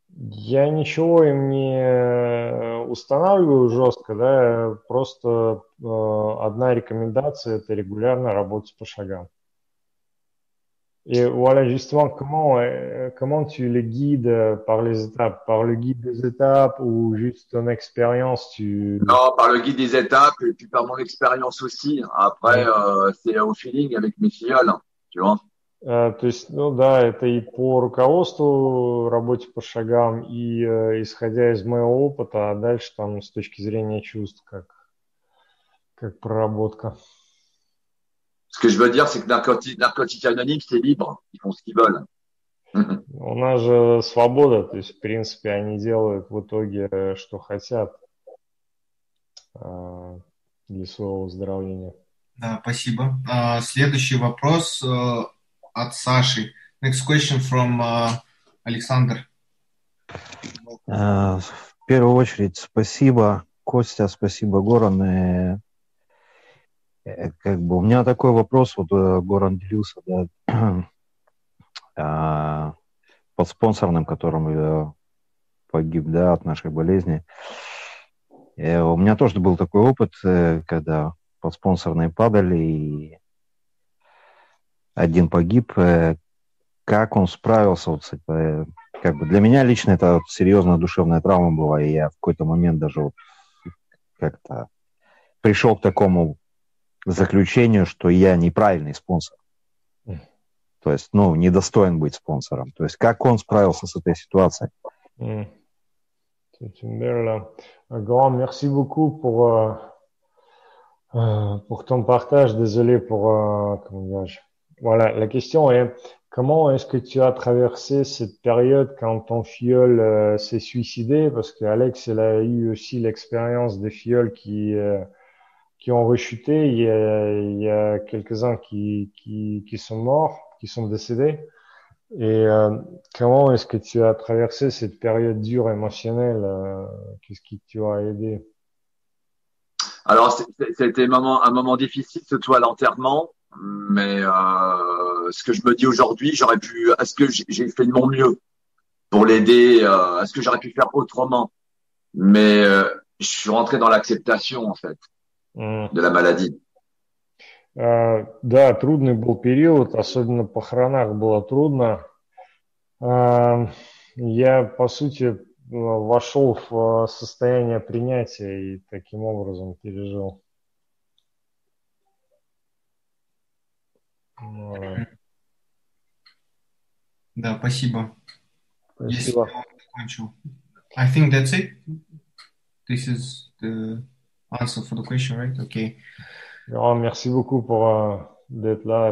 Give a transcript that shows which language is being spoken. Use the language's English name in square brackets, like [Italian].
[Russian] Я ничего им не устанавливаю жестко, да, просто одна рекомендация – это регулярно работать по шагам. [French] Et voilà, justement, comment tu les guides par les étapes? Par le guide des étapes ou juste ton expérience Non, par le guide des étapes et puis par mon expérience aussi. Après, c'est au feeling avec mes filleuls, tu vois. [Russian] То есть, ну да, это и по руководству, работе по шагам, и исходя из моего опыта, а дальше там с точки зрения чувств, как проработка. [French] Ce que je veux dire, c'est que Narcotique Anonyme, c'est libre. Ils font ce qu'ils veulent. [Russian] У нас же свобода, то есть, в принципе, они делают в итоге, что хотят для своего выздоровления. Да, спасибо. Следующий вопрос от Саши. [English] Next question from Александр. [Russian] В первую очередь спасибо, Костя, спасибо, Горан. Как бы у меня такой вопрос, вот Горан делился, да, под спонсорным, которым погиб, да, от нашей болезни. У меня тоже был такой опыт, когда подспонсорные падали, и один погиб. Как он справился вот с этой... Как бы для меня лично это серьезная душевная травма была, и я в какой-то момент даже вот как-то пришел к такому заключению, что я неправильный спонсор. То есть, недостоин быть спонсором. То есть, как он справился с этой ситуацией? [French] C'est une belle... Grand, merci beaucoup pour ton partage. Désolé pour... comment dirais-je. Voilà, la question est, comment est-ce que tu as traversé cette période quand ton filleul s'est suicidé? Parce qu'Alex, elle a eu aussi l'expérience des filleuls qui ont rechuté. Il y a quelques-uns qui sont morts, qui sont décédés. Et comment est-ce que tu as traversé cette période dure émotionnelle? Qu'est-ce qui t'a aidé? Alors, c'était un moment difficile, surtout à l'enterrement. Mais ce que je me dis aujourd'hui, est-ce que j'ai fait de mon mieux pour l'aider? Est-ce que j'aurais pu faire autrement? Mais je suis rentré dans l'acceptation, en fait, de la maladie. [Russian] Да, трудный был период, особенно в похоронах было трудно. Я, по сути, вошел в состояние принятия и таким образом пережил. Да, спасибо. Спасибо. [English] I think that's it. This is the answer for the question, right? Okay. [French] Merci beaucoup pour d'être là.